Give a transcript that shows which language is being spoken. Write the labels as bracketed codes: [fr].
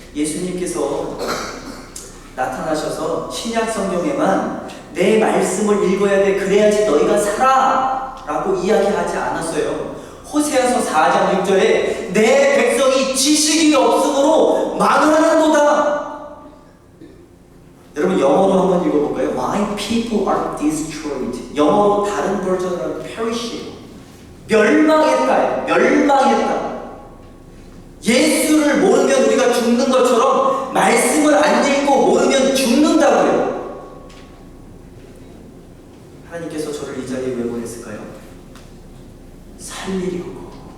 [ko] 예수님께서 나타나셔서 신약 성경에만 내 말씀을 읽어야 돼, 그래야지 너희가 살아 라고 이야기하지 않았어요. 호세아서 4장 6절에 내 백성이 지식이 없으므로 망하는도다. 여러분, 영어로 한번 읽어볼까요? [en] My people are destroyed. [ko] 영어로 다른 버전은 perish. 멸망했다. 멸망했다. 예수를 모르면 우리가 죽는 것처럼 말씀을 안 읽고 모르면 죽는다고요. 하나님께서 저를 이 자리에 왜 보냈을까요? 살리려고.